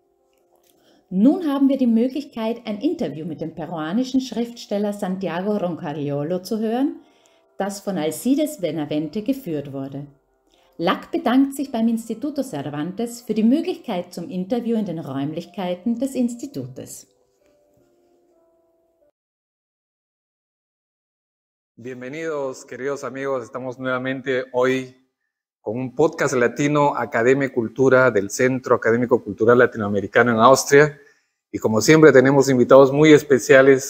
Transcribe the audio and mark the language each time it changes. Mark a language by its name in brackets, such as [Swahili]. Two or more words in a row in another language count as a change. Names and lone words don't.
[German] Nun haben wir die Möglichkeit, ein Interview mit dem peruanischen Schriftsteller Santiago Roncagliolo zu hören, das von Alcides Benavente geführt wurde. LAC bedankt sich beim Instituto Cervantes für die Möglichkeit zum Interview in den Räumlichkeiten des Institutes. [Spanish] Bienvenidos, queridos amigos. Estamos nuevamente hoy con un podcast latino, Academia y Cultura del Centro Académico Cultural Latinoamericano en Austria. Y como siempre tenemos invitados muy especiales.